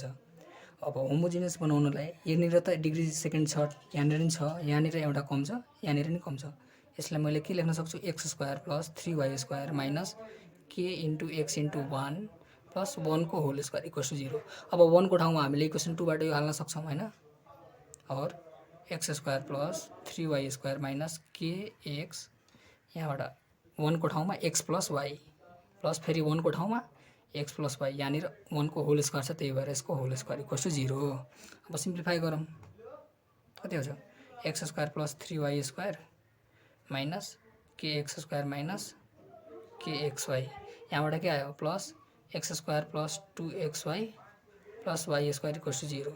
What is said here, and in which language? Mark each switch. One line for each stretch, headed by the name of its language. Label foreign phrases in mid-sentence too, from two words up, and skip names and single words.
Nepali: अब होमोजिनियस बनाउनलाई यहाँनिर त
English: degree second
Nepali: छ, यहाँनिर नि छ, यहाँनिर एउटा कम छ, यहाँनिर नि कम छ, यसलाई मैले के लेख्न सक्छु x² + 3y² माइनस k * x * 1 प्लस 1 को
English: whole square equals to
Nepali: 0। अब 1 को ठाउँमा हामीले इक्वेसन 2 बाट यो हाल्न सक्छौँ हैन, और x² + 3y² माइनस kx, यहाँबाट 1 को ठाउँमा x + y प्लस फेरि 1 को ठाउँमा x + y, यहाँनिर 1 को
English: whole square
Nepali: छ, त्यही भएर यसको
English: whole square equals to
Nepali: 0। अब सिम्प्लिफाई गरौँ, कति हुन्छ x² + 3y² माइनस kx² माइनस kxy, यहाँबाट के आयो प्लस x² + 2xy प्लस y²
English: equals to
Nepali: 0।